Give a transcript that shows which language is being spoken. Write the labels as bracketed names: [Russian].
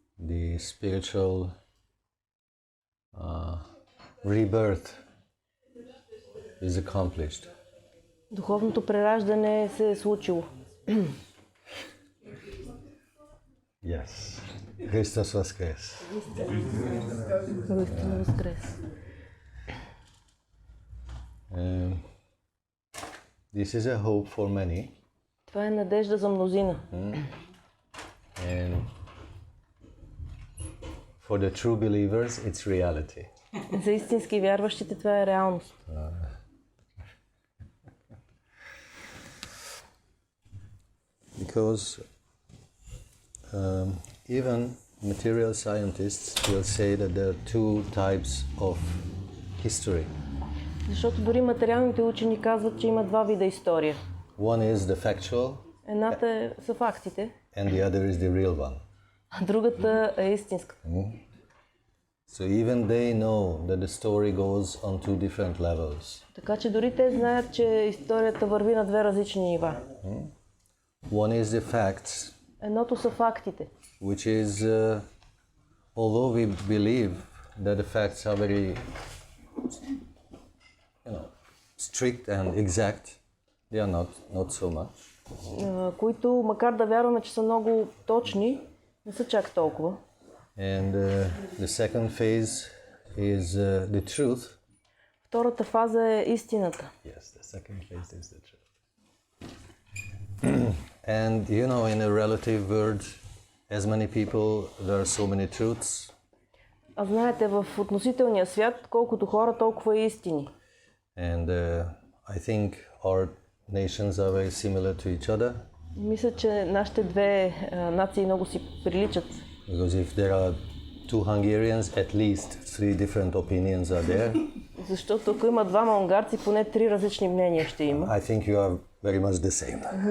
[English] The spiritual rebirth is accomplished. [Bulgarian] Духовното прераждане се е случило. [English] Yes. [Bulgarian] Christus Воскрес. Христос Воскрес. [English] This is a hope for many. [Bulgarian] Това е надежда за мнозина. [English] And for the true believers, it's reality. [Bulgarian] За истински вярващите това е реалност. [English] Because even material scientists will say that there are two types of history. [Bulgarian] Защото дори материалните учени казват, че има два вида история. [English] One is the factual. [Bulgarian] Едната са фактите. [English] And the other is the real one. [Bulgarian] А другата е истинската. [English] So even they know that the story goes on two different levels. [Bulgarian] Така че дори те знаят, че историята върви на две различни нива. [English] One is the facts. [Bulgarian] Едното са фактите. [English] Which is, although we believe that the facts are very, strict and exact, they are not so much. [Bulgarian] Които, макар да вярваме, че са много точни, не са чак толкова. [English] And the second phase is the truth. [Bulgarian] Втората фаза е истината. [English] Yes, the second phase is the truth. And in a relative world, as many people, there are so many truths. [Bulgarian] А знаете, в относителния свят, колкото хора, толкова и истини. [English] And I think our nations are very similar to each other. [Bulgarian] Мисля, че нашите две нации много си приличат. [English] Because if there are two Hungarians, at least three different opinions are there. [Bulgarian] Защото ако има двама унгарци, поне три различни мнения ще има. [English] I think you are very much the same.